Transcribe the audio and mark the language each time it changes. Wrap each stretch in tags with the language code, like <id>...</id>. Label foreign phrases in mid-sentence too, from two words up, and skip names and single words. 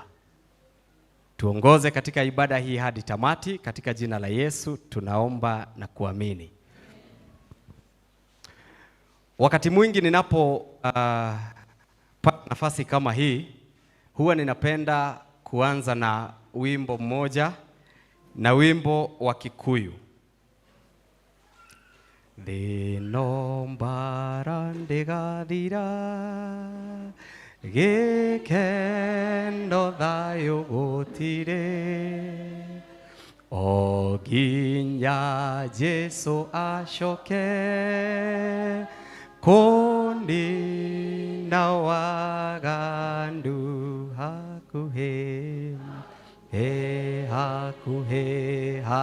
<sw>Tuongoze katika ibada hii hadi tamati, katika jina la Yesu tunaomba na kuamini. Wakati mwingi ninapopata nafasi kama hii, huwa ninapenda kuanza na wimbo mmoja, na wimbo wa Kikuyu.</sw> <ki>Thino mbara ndigathira, gikeno thayo gutire, o nginya Jesu acoke kunina wagandu hakuhe, hakuhe,</ki>